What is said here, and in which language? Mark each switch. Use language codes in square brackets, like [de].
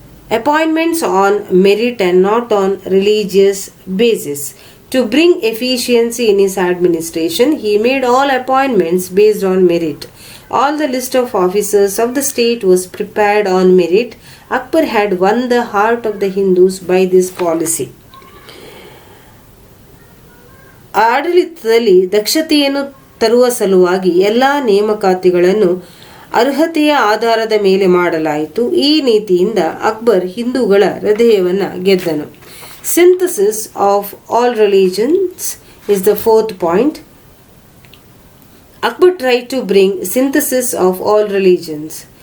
[en] Appointments on merit and not on religious basis. To bring efficiency in his administration, he made all appointments based on merit. All the list of officers of the state was prepared on merit. Akbar had won the heart of the Hindus by this policy. [kn] ಆಡಳಿತದಲ್ಲಿ ದಕ್ಷತೆಯನ್ನು ತರುವ ಸಲುವಾಗಿ ಎಲ್ಲ ನೇಮಕಾತಿಗಳನ್ನು ಅರ್ಹತೆಯ ಆಧಾರದ ಮೇಲೆ ಮಾಡಲಾಯಿತು. ಈ ನೀತಿಯಿಂದ ಅಕ್ಬರ್ ಹಿಂದೂಗಳ ಹೃದಯವನ್ನು ಗೆದ್ದನು. [en] Synthesis of all religions is the fourth point. Akbar tried to bring synthesis of all religions.